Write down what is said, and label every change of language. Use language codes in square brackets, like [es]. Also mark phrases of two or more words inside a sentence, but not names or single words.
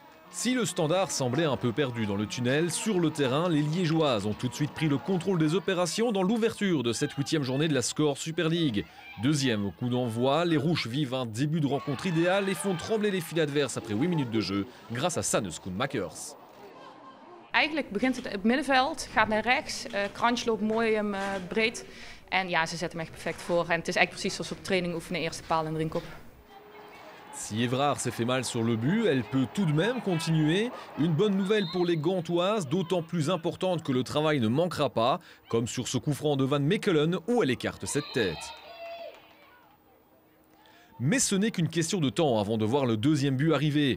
[fr] Si le Standard semblait un peu perdu dans le tunnel, sur le terrain, les Liégeoises ont tout de suite pris le contrôle des opérations dans l'ouverture de cette 8e journée de la Score Super League. Deuxième au coup d'envoi, les Rouges vivent un début de rencontre idéal et font trembler les filets adverses après 8 minutes de jeu grâce à Sanne Schoenmakers. [nl] Eigenlijk begint het op het middenveld, gaat naar rechts, Krantje loopt mooi breed. En ja, ze zetten hem echt perfect voor. En het is eigenlijk precies zoals we op training oefenen, eerste paal en drinkop. [fr] Si Évrard s'est fait mal sur le but, elle peut tout de même continuer. Une bonne nouvelle pour les Gantoises, d'autant plus importante que le travail ne manquera pas, comme sur ce coup franc de Van Mechelen où elle écarte cette tête. Mais ce n'est qu'une question de temps avant de voir le deuxième but arriver.